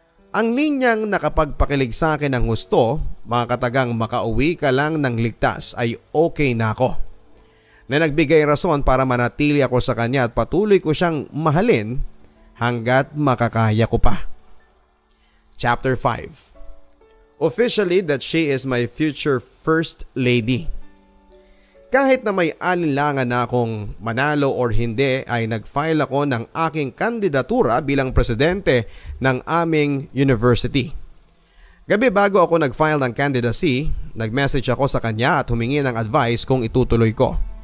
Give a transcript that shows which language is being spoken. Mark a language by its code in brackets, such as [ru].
[tl] Ang linyang nakapagpakilig sa akin ng gusto, mga katagang makauwi ka lang ng ligtas ay okay na ako. Na nagbigay rason para manatili ako sa kanya at patuloy ko siyang mahalin hanggat makakaya ko pa. [en] Chapter 5. Officially that she is my future first lady. [tl] Kahit na may alinlangan na akong manalo or hindi ay nag-file ako ng aking kandidatura bilang presidente ng aming university. Gabi bago ako nag-file ng candidacy, nag-message ako sa kanya at humingi ng advice kung itutuloy ko.